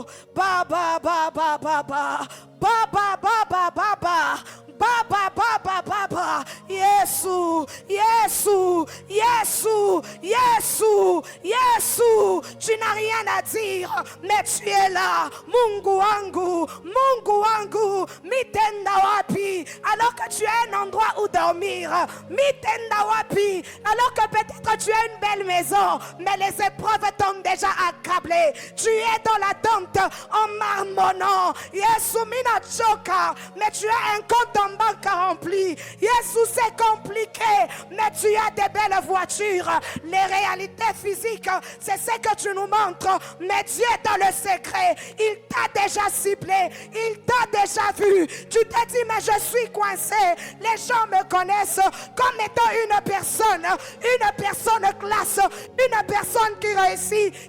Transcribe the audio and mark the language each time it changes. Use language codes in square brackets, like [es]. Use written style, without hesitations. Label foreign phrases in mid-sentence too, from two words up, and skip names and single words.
[sw] Ba ba ba ba ba ba. Ba ba ba ba ba ba. Ba ba ba ba ba ba. Yesu, Yesu, Yesu, Yesu, Yesu. [fr] Tu n'as rien à dire, mais tu es là. [sw] Mungu wangu, Mungu wangu. Mitenda wapi. [fr] Alors que tu as un endroit où dormir. [sw] Mitenda wapi. [fr] Alors que peut-être tu as une belle maison, mais les épreuves t'ont déjà accablé. Tu es dans l'attente en marmonnant. [sw] Yesu mina choka, [fr] mais tu as un compte en banque rempli. Yesu c'est compliqué, mais tu as des belles voitures. Les réalités physiques, c'est ce que tu nous montres, mais Dieu est dans le secret. Il t'a déjà ciblé, il t'a déjà vu. Tu te dis mais je suis coincé. Les gens me connaissent comme étant une personne classe, une personne qui réussit.